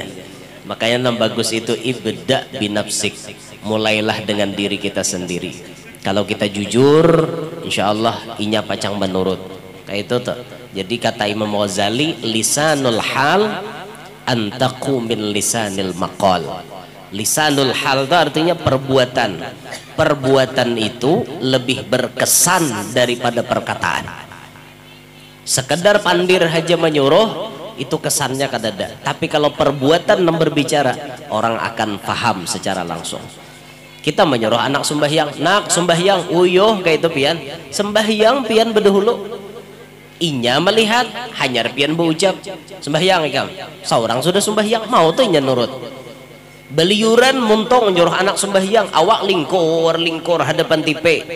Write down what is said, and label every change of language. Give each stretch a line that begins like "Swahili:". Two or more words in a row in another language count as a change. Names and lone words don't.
Indonesian: Makanya yang bagus itu
Arabic: ابدأ بنفسك.
Banjar: Mulailah dengan diri kita sendiri. Kalau kita jujur,
Arabic: إن شاء الله
Banjar: inya pacang menurut. Kayak itu tuh. Jadi kata Imam Ghazali,
Arabic: لسان الحال أنطق من لسان المقال. لسان الحال
Indonesian: itu artinya perbuatan. Perbuatan itu lebih berkesan daripada perkataan.
Banjar: Sekedar pandir haja menyuruh itu kesannya kadada.
Indonesian: Tapi kalau perbuatan yang berbicara, orang akan paham secara langsung.
Banjar: Kita menyuruh anak sembahyang, nak sembahyang, uyuh kayak itu pian, sembahyang pian berdahulu. Inya melihat, hanya pian berucap sembahyang ikam. Seorang sudah sembahyang, mau tuh inya nurut. Beliuran muntong menyuruh anak sembahyang, awak lingkur hadapan tipe.